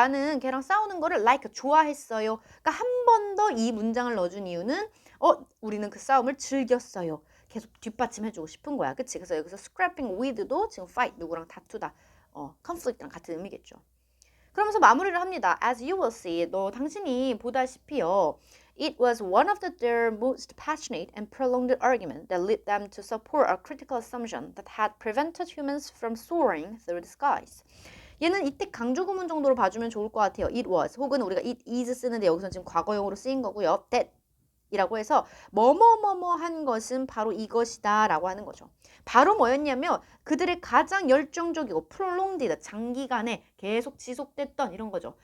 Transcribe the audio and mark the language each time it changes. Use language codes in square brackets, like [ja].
[ko] 나는 걔랑 싸우는 거를 like 좋아했어요. 그러니까 한 번 더 이 문장을 넣어준 이유는 우리는 그 싸움을 즐겼어요. 계속 뒷받침해주고 싶은 거야. 그치? 그래서 여기서 scrapping with도 지금 fight, 누구랑 다투다. conflict랑 같은 의미겠죠. 그러면서 마무리를 합니다. [en] As you will see, [ko] 당신이 보다시피요. [en] It was one of their most passionate and prolonged argument that led them to support a critical assumption that had prevented humans from soaring through the skies. [ko] 얘는 이때 강조 구문 정도로 봐주면 좋을 것 같아요. [en] It was [ko] 혹은 우리가 [en] it is [ko] 쓰는데 여기서는 지금 과거형으로 쓰인 거고요. That 이라고 해서 뭐뭐뭐뭐 한 것은 바로 이것이다 라고 하는 거죠. 바로 뭐였냐면 그들의 가장 열정적이고 prolonged 장기간에 계속 지속됐던 이런 거죠.